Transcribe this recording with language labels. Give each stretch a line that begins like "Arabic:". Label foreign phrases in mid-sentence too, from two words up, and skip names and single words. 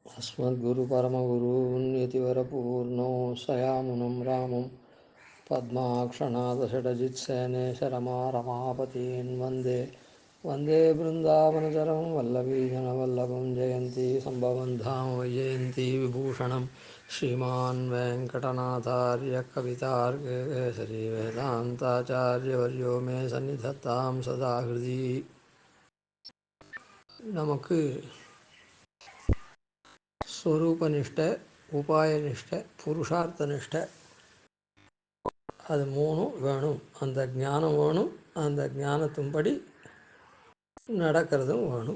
Sanskrit: अस्मद्गुरुपरमगुरून्यतिवरपूर्णो सयामुनं रामं पद्माक्षनाथषडजित्सेनेशरमारमापतीन् वन्दे वन्दे बृन्दावनचरं वल्लवीजनवल्लभं जयन्ती सम्भवं धाम वैजयन्ती विभूषणं श्रीमान् वेङ्कटनाथार्य कवितार्केसरी वेदान्ताचार्यवर्यो मे सन्निधत्तां सदा हृदि
Tamil: நமக்கு ஸ்வரூபனிஷ்டை உபாயனிஷ்டை புருஷார்த்தனிஷ்டை அது மூணும் வேணும். அந்த ஞானம் வேணும், அந்த ஞானத்தின்படி நடக்கிறதும் வேணும்.